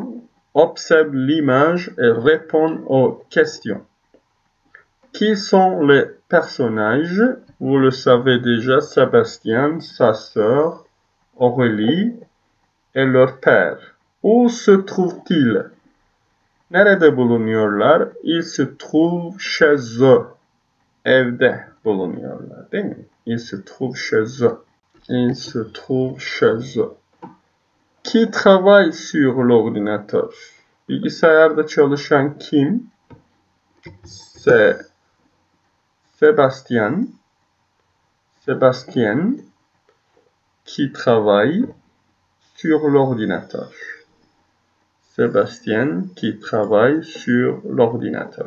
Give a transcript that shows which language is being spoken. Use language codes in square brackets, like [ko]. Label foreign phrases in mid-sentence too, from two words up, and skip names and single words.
[fr] Observe l'image et réponds aux questions. Qui sont les personnages? Vous le savez déjà, Sébastien, sa sœur, Aurélie et leur père. Où se trouvent-ils? [tr] Nerede bulunuyorlar? [fr] Ils se trouvent chez eux. [tr] Evde bulunuyorlar, değil mi? [fr] Ils se trouvent chez eux. Ils se trouvent chez eux. Qui travaille sur l'ordinateur? [tr] Bilgisayarda çalışan kim? [fr] C'est Sébastien. Sébastien qui travaille sur l'ordinateur. Sébastien qui travaille sur l'ordinateur.